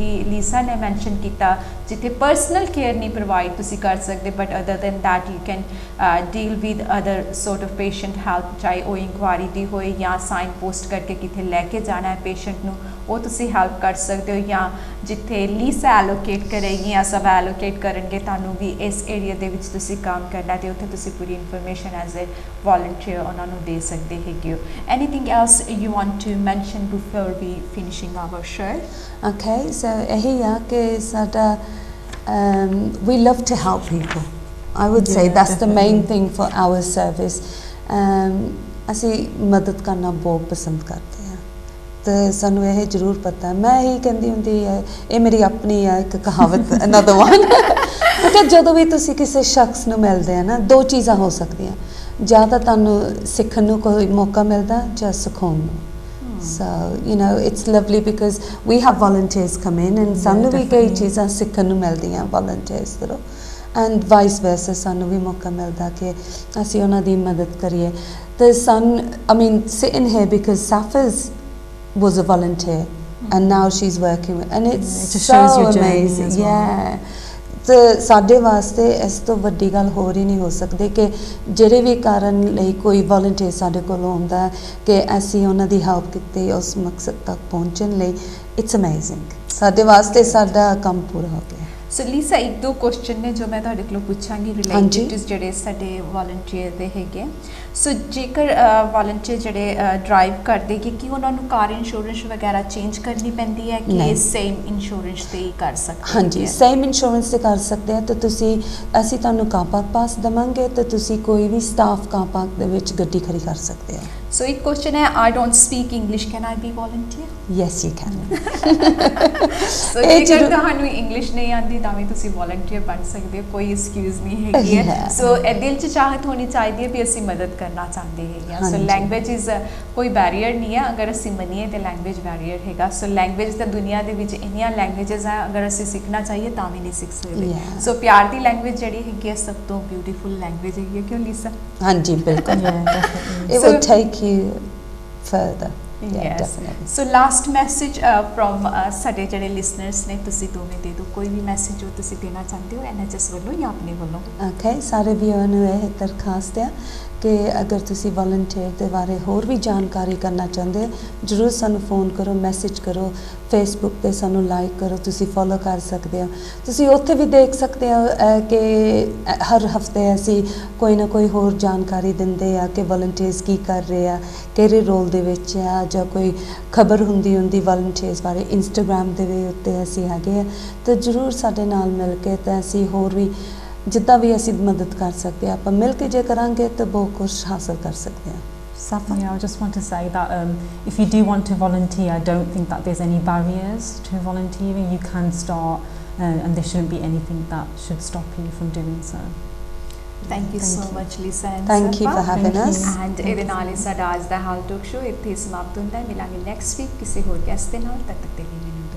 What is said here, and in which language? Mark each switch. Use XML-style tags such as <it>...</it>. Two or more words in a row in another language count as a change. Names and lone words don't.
<pa>ਲੀਸਾ ਨੇ ਮੈਂਸ਼ਨ ਕੀਤਾ ਜਿੱਥੇ</pa> <en>personal care</en> <pa>ਨਹੀਂ ਪ੍ਰੋਵਾਈਡ ਤੁਸੀਂ ਕਰ ਸਕਦੇ</pa> <en>but other than that you can deal with other sort of patient help</en> <pa>ਚਾਹੇ ਉਹ ਇਨਕੁਆਇਰੀ ਦੀ ਹੋਏ ਜਾਂ ਸਾਈਨ ਪੋਸਟ ਕਰਕੇ ਕਿਤੇ ਲੈ ਕੇ ਜਾਣਾ ਹੈ ਪੇਸ਼ੈਂਟ ਨੂੰ ਉਹ ਤੁਸੀਂ ਹੈਲਪ ਕਰ ਸਕਦੇ ਹੋ ਜਾਂ ਜਿੱਥੇ ਲੀਸਾ ਐਲੋਕੇਟ ਕਰੇਗੀ ਜਾਂ ਸਭ ਐਲੋਕੇਟ ਕਰਨਗੇ ਤੁਹਾਨੂੰ ਵੀ ਇਸ ਏਰੀਆ ਦੇ ਵਿੱਚ ਤੁਸੀਂ ਕੰਮ ਕਰਨਾ ਤੇ ਉੱਥੇ ਤੁਸੀਂ ਪੂਰੀ ਇਨਫੋਰਮੇਸ਼ਨ</pa> <en>as a volunteer</en> <pa>ਉਹਨਾਂ ਨੂੰ ਦੇ ਸਕਦੇ ਹੈਗੇ ਹੋ</pa> <en>anything else you want to mention before we finishing our show? Okay, so here</en> <pa>ਕੇ ਸਾਡਾ</pa> <en>we love to help people. I would say that's definitely the main thing for our service.</en> <pa>ਅਸੀਂ ਮਦਦ ਕਰਨਾ ਬਹੁਤ ਪਸੰਦ ਕਰਦੇ ਹਾਂ ਤੇ ਸਾਨੂੰ ਇਹ ਜ਼ਰੂਰ ਪਤਾ ਮੈਂ ਹੀ ਕਹਿੰਦੀ ਹੁੰਦੀ ਹੈ ਇਹ ਮੇਰੀ ਆਪਣੀ ਹੈ ਇੱਕ ਕਹਾਵਤ</pa> <en>another one</en> <pa>ਕਿ ਜਦੋਂ ਵੀ ਤੁਸੀਂ ਕਿਸੇ ਸ਼ਖਸ ਨੂੰ ਮਿਲਦੇ ਆ ਨਾ ਦੋ ਚੀਜ਼ਾਂ ਹੋ ਸਕਦੀਆਂ ਜਾਂ ਤਾਂ ਤੁਹਾਨੂੰ ਸਿੱਖਣ ਨੂੰ ਕੋਈ ਮੌਕਾ ਮਿਲਦਾ ਜਾਂ ਸਿਖਾਉਣ ਨੂੰ</pa> <en>so you know it's lovely because we have volunteers come in and</en> <pa>ਸਾਨੂੰ ਵੀ ਕਈ ਚੀਜ਼ਾਂ ਸਿੱਖਣ ਨੂੰ ਮਿਲਦੀਆਂ volunteers ਤੋਂ</pa> <en>and vice versa</en> <pa>ਸਾਨੂੰ ਵੀ ਮੌਕਾ ਮਿਲਦਾ ਕਿ ਅਸੀਂ ਉਹਨਾਂ ਦੀ ਮਦਦ ਕਰੀਏ ਤੇ</pa> <en>I mean sitting here because Safa's was a volunteer and now she's working with and it's so amazing yeah</en> <pa>ਤੇ ਸਾਡੇ ਵਾਸਤੇ ਇਸ ਤੋਂ ਵੱਡੀ ਗੱਲ ਹੋਰ ਹੀ ਨਹੀਂ ਹੋ ਸਕਦੀ ਕਿ ਜਿਹੜੇ ਵੀ ਕਾਰਨ ਲਈ ਕੋਈ ਵੋਲੰਟੀਅਰ ਸਾਡੇ ਕੋਲ ਆਉਂਦਾ ਕਿ ਅਸੀਂ ਉਹਨਾਂ ਦੀ ਹੈਲਪ ਕੀਤੀ ਉਸ ਮਕਸਦ ਤੱਕ ਪਹੁੰਚਣ ਲਈ</pa> <en>it's amazing</en> <pa>ਸਾਡੇ ਵਾਸਤੇ ਸਾਡਾ ਕੰਮ ਪੂਰਾ ਹੋ ਗਿਆ ਸੋ ਲੀਸਾ ਇੱਕ ਦੋ ਕੁਐਸਚਨ ਨੇ ਜੋ ਮੈਂ ਤੁਹਾਡੇ ਕੋਲੋਂ ਪੁੱਛਾਂਗੀ</pa> <en>related to</en> <pa>ਜਿਹੜੇ ਸਾਡੇ ਵੋਲੰਟੀਅਰ ਦੇ ਹੈਗੇ ਸੋ ਜੇਕਰ ਵੋਲੰਟੀਅਰ ਜਿਹੜੇ ਡਰਾਈਵ ਕਰਦੇ ਕਿ ਉਹਨਾਂ ਨੂੰ</pa> <en>car insurance</en> <pa>ਵਗੈਰਾ ਚੇਂਜ ਕਰਨੀ ਪੈਂਦੀ ਹੈ ਕਿ</pa> <en>same insurance</en> <pa>ਤੇ ਹੀ ਕਰ ਸਕਦੇ ਹਾਂਜੀ</pa> <en>same insurance</en> <pa>ਤੇ ਕਰ ਸਕਦੇ ਆ ਤੇ ਤੁਸੀਂ ਅਸੀਂ ਤੁਹਾਨੂੰ</pa> <en>car park pass</en> <pa>ਦੇਵਾਂਗੇ ਤੇ ਤੁਸੀਂ ਕੋਈ ਵੀ</pa> <en>staff car park</en> <pa>ਦੇ ਵਿੱਚ ਗੱਡੀ ਖੜੀ ਕਰ ਸਕਦੇ ਆ</pa> <hi>So एक क्वेश्चन है,</hi> <en>I don't speak English, can I be volunteer? Yes, you can.</en> <pa>So ਜੇਕਰ ਤੁਹਾਨੂੰ ਇੰਗਲਿਸ਼ ਨਹੀਂ ਆਉਂਦੀ ਤਾਂ ਵੀ ਤੁਸੀਂ ਵੋਲੰਟੀਅਰ ਬਣ ਸਕਦੇ ਹੋ, ਕੋਈ ਐਕਸਕਿਊਜ਼ ਨਹੀਂ ਹੈਗੀ ਹੈ। ਸੋ ਦਿਲ 'ਚ ਚਾਹਤ ਹੋਣੀ ਚਾਹੀਦੀ ਹੈ ਵੀ ਅਸੀਂ ਮਦਦ ਕਰਨਾ ਚਾਹੁੰਦੇ ਹੈਗੇ ਆ। ਸੋ</pa> <en>language is</en> <pa>ਕੋਈ ਬੈਰੀਅਰ ਨਹੀਂ ਹੈ, ਅਗਰ ਅਸੀਂ ਮੰਨੀਏ ਤੇ ਲੈਂਗੁਏਜ ਬੈਰੀਅਰ ਹੈਗਾ। ਸੋ ਲੈਂਗੁਏਜ ਤਾਂ ਦੁਨੀਆ ਦੇ ਵਿੱਚ ਇੰਨੀਆਂ ਲੈਂਗੁਏਜਸ ਆ, ਅਗਰ ਅਸੀਂ ਸਿੱਖਣਾ ਚਾਹੀਏ ਤਾਂ ਵੀ ਨਹੀਂ ਸਿੱਖ ਸਕਦੇ। ਸੋ ਪਿਆਰ ਦੀ ਲੈਂਗੁਏਜ ਜਿਹੜੀ ਹੈਗੀ ਹੈ ਸਭ ਤੋਂ</pa> <en>beautiful language</en> <pa>ਹੈਗੀ ਹੈ, ਕਿਉਂ ਲੀਸਾ? ਹਾਂਜੀ ਬਿਲਕੁਲ।</pa> <en>It will take you further. Yeah, yes. definitely. So last message from</en> <pa>ਸਾਡੇ ਜਿਹੜੇ listeners ਨੇ, ਤੁਸੀਂ ਦੋਵੇਂ ਦੇ ਦਿਓ ਕੋਈ ਵੀ ਮੈਸੇਜ ਜੋ ਤੁਸੀਂ ਦੇਣਾ ਚਾਹੁੰਦੇ ਹੋ NHS ਵੱਲੋਂ ਜਾਂ ਆਪਣੇ ਵੱਲੋਂ। Okay, ਸਾਰੇ ਵੀਰਾਂ ਨੂੰ ਇਹ ਦਰਖਾਸਤ ਹੈ ਕਿ ਅਗਰ ਤੁਸੀਂ ਵੋਲੰਟੀਅਰ ਦੇ ਬਾਰੇ ਹੋਰ ਵੀ ਜਾਣਕਾਰੀ ਕਰਨਾ ਚਾਹੁੰਦੇ ਹੋ, ਜ਼ਰੂਰ ਸਾਨੂੰ ਫੋਨ ਕਰੋ, ਮੈਸੇਜ ਕਰੋ, ਫੇਸਬੁੱਕ ਤੇ ਸਾਨੂੰ ਲਾਈਕ ਕਰੋ, ਤੁਸੀਂ ਫੋਲੋ ਕਰ ਸਕਦੇ ਹੋ। ਤੁਸੀਂ ਉੱਥੇ ਵੀ ਦੇਖ ਸਕਦੇ ਹੋ ਕਿ ਹਰ ਹਫਤੇ ਅਸੀਂ ਕੋਈ ਨਾ ਕੋਈ ਹੋਰ ਜਾਣਕਾਰੀ ਦਿੰਦੇ ਆ ਕਿ ਵੋਲੰਟੀਅਰਸ ਕੀ ਕਰ ਰਹੇ ਆ, ਕਿਹੜੇ ਰੋਲ ਦੇ ਵਿੱਚ ਆ, ਜਾਂ ਕੋਈ ਖਬਰ ਹੁੰਦੀ ਵੋਲੰਟੀਅਰਸ ਬਾਰੇ ਇੰਸਟਾਗ੍ਰਾਮ ਦੇ ਵੀ ਉੱਤੇ ਅਸੀਂ ਹੈਗੇ ਆ। ਤਾਂ ਜ਼ਰੂਰ ਸਾਡੇ ਨਾਲ ਮਿਲ ਕੇ ਤਾਂ ਅਸੀਂ ਹੋਰ ਵੀ ਜਿੱਦਾਂ ਵੀ ਅਸੀਂ ਮਦਦ ਕਰ ਸਕਦੇ ਆ, ਆਪਾਂ ਮਿਲ ਕੇ ਜੇ ਕਰਾਂਗੇ ਤਾਂ ਬਹੁਤ ਕੁਝ ਹਾਸਲ ਕਰ ਸਕਦੇ ਆ।</pa> <en>Safa? Yeah, I just want to say that if you do want to volunteer, I don't think that there's any barriers to volunteering. You can start and there shouldn't be anything that should stop you from doing so. Thank you so much Lisa and Thank you for having us.</en> <pa>And ਇਹਦੇ ਨਾਲ ਹੀ ਸਾਡਾ ਅੱਜ ਦਾ ਹਾਲ ਟਾਕ ਸ਼ੋ ਇੱਥੇ ਸਮਾਪਤ ਹੁੰਦਾ ਹੈ। ਮਿਲਾਂਗੇ</pa> <en>next week</en> <pa>ਕਿਸੇ ਹੋਰ ਗੈਸਟ ਦੇ ਨਾਲ, ਤਦ ਤੱਕ ਦੇ ਲਈ</pa>